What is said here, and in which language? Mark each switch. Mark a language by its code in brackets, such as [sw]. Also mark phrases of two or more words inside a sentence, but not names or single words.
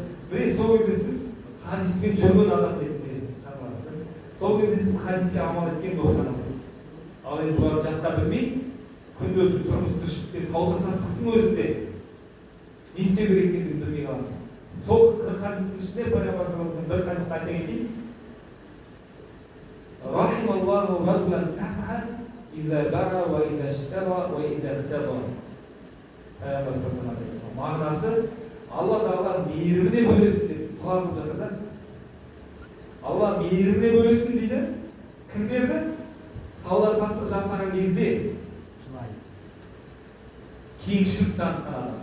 [kk] Міне сол кезде сіз хадиспен жүрген адам ретінде саналасыз. Сол кезде сіз хадиске амал еткен болып саналасыз. Ал енді бұларды жатқа білмей, күнделікті тұрмыс тіршілікте сауда-саттықтың өзінде не істеу керек екендігін білмей қаламыз. Сол 40 хадистің ішінде пайғамбар [ar] صلى الله عليه [kk] бір хадисті айта кетейін. [ar] رحم الله رجلا سمحا إذا باع وإذا اشترى وإذا اقتضى. [kk] Пайғамбар [ar] صلى الله عليه وسلم [kk] мағынасы Алла Тағала мейіріміне бөлесін деп дұға қылып жатыр да. Алла мейіріміне бөлесін дейді. Кімдерді? Сауда-саттық жасаған кезде кеңшілік танытқан адам.